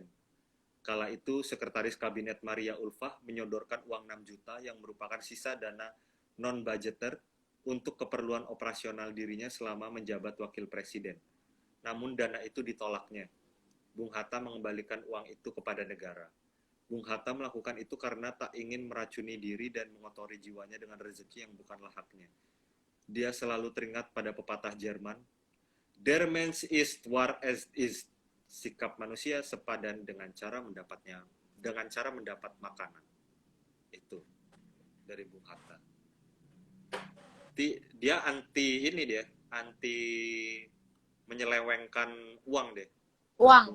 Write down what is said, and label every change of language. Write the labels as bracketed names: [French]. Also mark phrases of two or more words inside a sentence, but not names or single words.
[Indonesian] Kala itu, Sekretaris Kabinet Maria Ulfah menyodorkan uang 6 juta yang merupakan sisa dana non-budgeter untuk keperluan operasional dirinya selama menjabat wakil presiden. Namun dana itu ditolaknya. Bung Hatta mengembalikan uang itu kepada negara. Bung Hatta melakukan itu karena tak ingin meracuni diri dan mengotori jiwanya dengan rezeki yang bukanlah haknya. dia selalu teringat pada pepatah Jerman, [German] Der Mensch ist war es ist. [Indonesian] Sikap manusia sepadan dengan cara mendapat makanan. Itu dari Bung Hatta. Dia anti menyelewengkan uang deh, Uang.